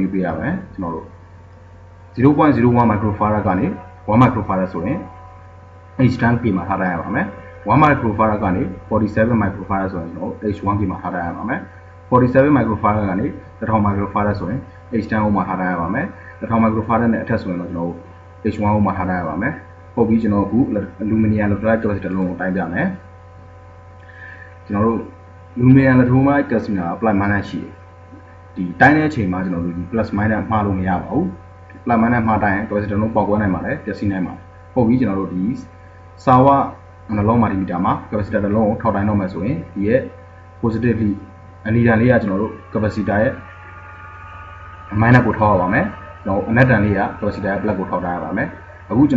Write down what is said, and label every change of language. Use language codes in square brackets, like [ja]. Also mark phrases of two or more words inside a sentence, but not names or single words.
[my] ကိုရွေးပေးရမယ်ကျွန်တော်တို့ 0.01 microfarad ကနေ1 microfarad ဆိုရင် H10K မှာထားထားရပါမယ်1 microfarad ကနေ47 microfarad ဆိုရင်ကျွန်တော် H1K မှာထားထားရပါမယ်47 microfarad ကနေ1000 microfarad ဆိုရင် H10 မှာထားထားရပါမယ်1000 microfarad နဲ့အထက်ဆိုရင်တော့ကျွန်တော် H1 မှာထားထားရပါမယ် ပုတ်ပြီးကျွန်တော်အခု [en] aluminum electrolyte capacitor [my] လုံးကိုတိုင်းပြမယ်ကျွန်တော်တို့ [en] aluminum electrolyte capacitor plus minus [my] ရှိတယ်ဒီတိုင်းတဲ့အချိန်မှာကျွန်တော်တို့ဒီ [en] plus minus [my] မှားလို့မရပါဘူး [en] plus minus [my] မှားတိုင်း capacitor လုံးပေါက်ကွဲ နိုင်ပါတယ်ပျက်စီးနိုင်ပါတယ်ပုတ်ပြီးကျွန်တော်တို့ဒီစာဝနှလုံးမာတီမီတာမှာ capacitor တစ်လုံးကိုထောက်တိုင်းတော့မယ်ဆိုရင်ဒီရဲ့ positively အနီတန်လေးက ကျွန်တော်တို့ capacitor ရဲ့ minus ကိုထောက်ရပါမယ်ကျွန်တော်အနက်တန်လေးက capacitor ရဲ့ plus ကိုထောက်ထားရပါမယ်အခုကျွန်